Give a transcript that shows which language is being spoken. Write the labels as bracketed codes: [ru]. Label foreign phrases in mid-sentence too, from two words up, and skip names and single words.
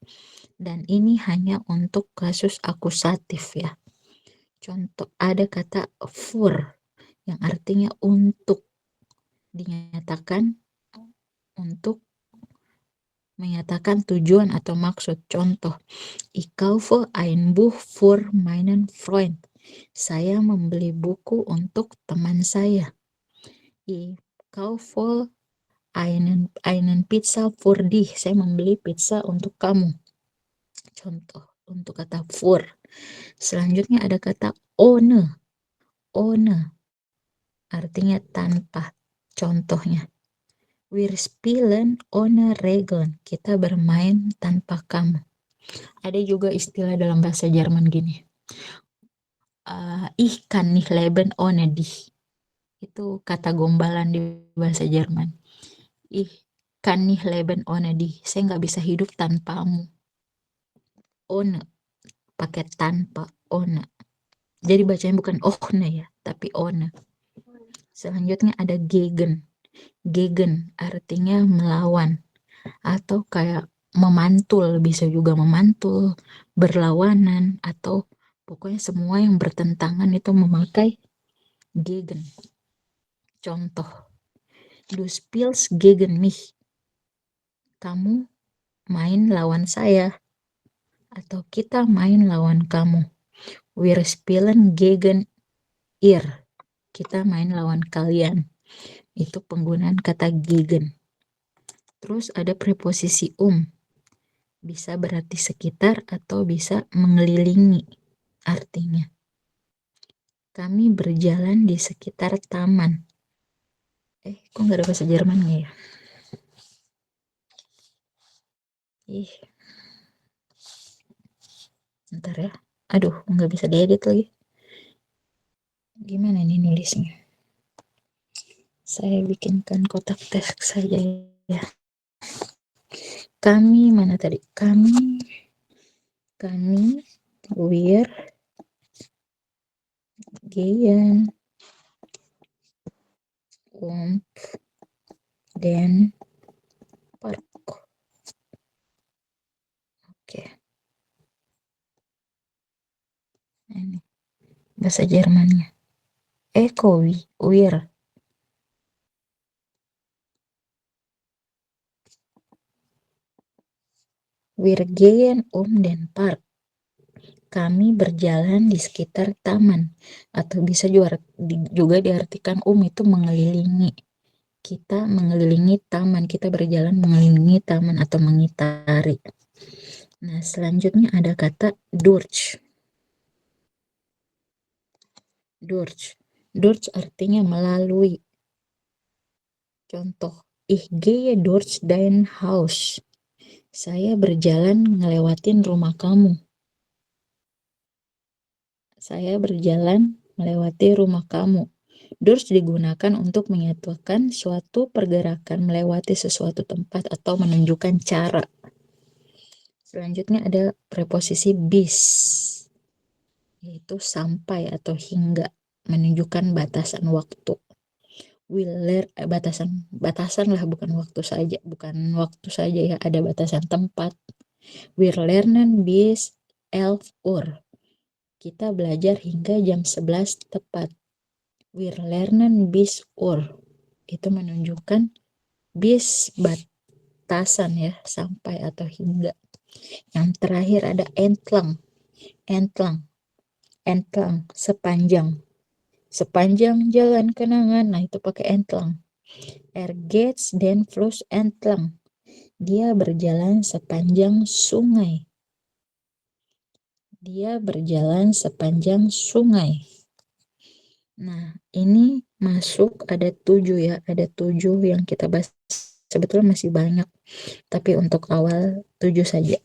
[id] Dan ini hanya untuk kasus akusatif ya. Contoh ada kata für yang artinya untuk, dinyatakan untuk menyatakan tujuan atau maksud. Contoh, [de] ich kaufe ein Buch für meinen Freund. [id] Saya membeli buku untuk teman saya. [de] Ich kaufe einen Pizza für dich. [id] Saya membeli pizza untuk kamu. Contoh untuk kata für. Selanjutnya ada kata ohne. Ohne artinya tanpa. Contohnya, [de] wir spielen ohne Regeln. [id] Kita bermain tanpa kamu. Ada juga istilah dalam bahasa Jerman gini. [de] Ich kann nicht leben ohne dich. [id] Itu kata gombalan di bahasa Jerman. [de] Ich kann nicht leben ohne dich. [id] Saya nggak bisa hidup tanpamu. Ohne. Pakai tanpa. Ohne. Jadi bacanya bukan ohne ya, tapi ohne. Selanjutnya ada gegen. Gegen artinya melawan. Atau kayak memantul, bisa juga memantul, berlawanan, atau pokoknya semua yang bertentangan itu memakai gegen. Contoh, [de] du spielst gegen mich. [id] kamu main lawan saya, atau kita main lawan kamu. [de] Wir spielen gegen ihr. [id] Kita main lawan kalian. Itu penggunaan kata gegen. Terus ada preposisi bisa berarti sekitar atau bisa mengelilingi artinya. Kami berjalan di sekitar taman. Kok nggak ada bahasa Jermannya ya? Bentar ya. Aduh, nggak bisa diedit lagi. Gimana nih nulisnya? Saya bikinkan kotak teks saja ya. Kami mana tadi? Kami [de] wir gehen den Park. [id] Oke. Ini bahasa Jermannya. [de] Wir. Wir gehen den Park. [id] Kami berjalan di sekitar taman, atau bisa juga diartikan itu mengelilingi. Kita mengelilingi taman, kita berjalan mengelilingi taman atau mengitari. Nah, selanjutnya ada kata durch. Durch artinya melalui. Contoh, [de] ich gehe durch dein Haus. [id] Saya berjalan ngelewatin rumah kamu. Saya berjalan melewati rumah kamu. Durch digunakan untuk menyatukan suatu pergerakan melewati sesuatu tempat atau menunjukkan cara. Selanjutnya ada preposisi bis, yaitu sampai atau hingga, menunjukkan batasan waktu. Batasan lah, bukan waktu saja ya, ada batasan tempat. [de] Wir lernen bis 11 Uhr. [id] Kita belajar hingga jam 11 tepat. [de] Wir lernen bis Uhr. [id] Itu menunjukkan bis batasan ya, sampai atau hingga. Yang terakhir ada entlang, sepanjang jalan kenangan. Nah, itu pakai [de] entlang. geht den Fluss entlang. [id] Dia berjalan sepanjang sungai. Nah, ini masuk ada 7 ya, ada 7 yang kita bahas. Sebetulnya masih banyak, tapi untuk awal 7 saja.